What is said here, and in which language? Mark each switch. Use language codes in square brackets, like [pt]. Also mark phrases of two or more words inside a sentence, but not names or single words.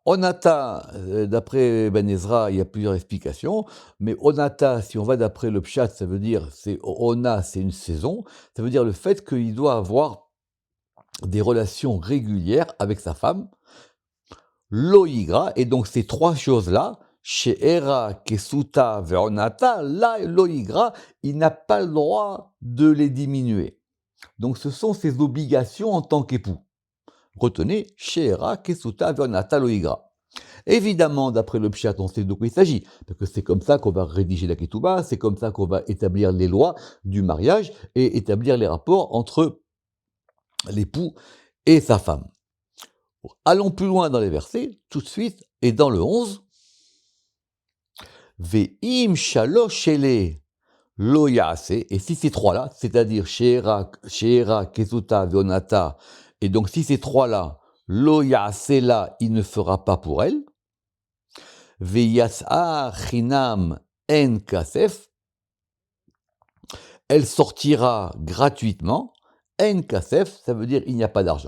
[fr] Onata, d'après Ben Ezra, il y a plusieurs explications, mais onata, si on va d'après le Pshat, ça veut dire, c'est ona, c'est une saison, ça veut dire le fait qu'il doit avoir des relations régulières avec sa femme, loïgra, et donc ces trois choses-là, [he] שארה כסותה ועונתה, [fr] là, loïgra, il n'a pas le droit de les diminuer. Donc ce sont ses obligations en tant qu'époux. Retenez, [he] שארה כסותה ועונתה לא יגרע. [fr] Évidemment, d'après le Pshat, on sait de quoi il s'agit, parce que c'est comme ça qu'on va rédiger la Ketouba, c'est comme ça qu'on va établir les lois du mariage et établir les rapports entre l'époux et sa femme. Allons plus loin dans les versets, tout de suite, et dans le 11, [he] ואם שלש אלה לא יעשה, [fr] et si ces trois-là, c'est-à-dire [he] שארה כסותה ועונתה, [fr] et donc si ces trois-là, [he] לא יעשה [fr] là, il ne fera pas pour elle, [he] ויצאה חנם אין כסף, [fr] elle sortira gratuitement, [he] אין כסף, [fr] ça veut dire il n'y a pas d'argent.